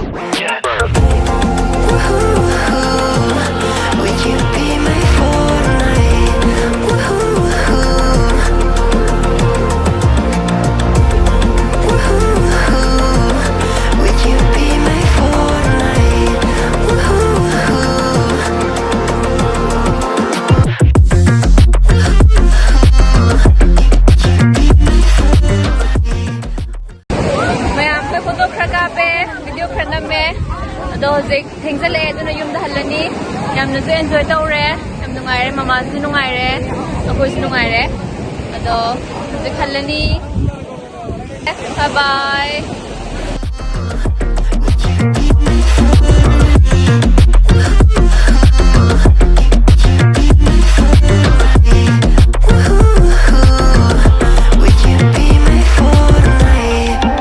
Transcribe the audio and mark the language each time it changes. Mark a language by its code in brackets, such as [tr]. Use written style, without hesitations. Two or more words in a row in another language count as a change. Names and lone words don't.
[en] Would you be my fortnight? Would you be my fortnight? [mni] Mayam pe photo khara kape, video khara namme. Ado hojik thengzale aduna yumda hallani. Yamna su enjoy tawre, yam nungaire, mama su nungaire, akoi su nungaire. Ado hojik hallani. [en] Bye bye. Would you be my fortnight?